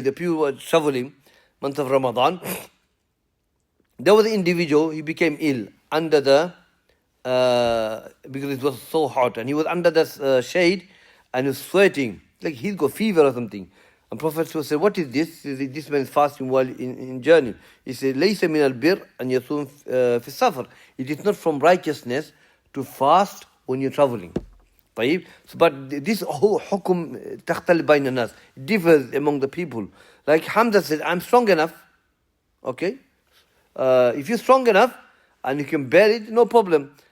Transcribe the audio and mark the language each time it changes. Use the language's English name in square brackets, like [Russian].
[English] The people were traveling, month of Ramadan. There was an individual, he became ill under the, because it was so hot. And he was under the shade and he was sweating. Like he's got fever or something. And Prophet said, what is this? He said, this man is fasting while in journey. He said, [Arabic] لَيْسَ مِنَ الْبِرِّ أَنْ يَصُومَ فِي السَّفَرِ. [English] It is not from righteousness to fast when you're traveling. [Arabic] طيب. [English] So, but this whole hukum [Arabic] تختلف بين الناس, [English] differs among the people. Like Hamza said, I'm strong enough. Okay? If you're strong enough and you can bear it, no problem.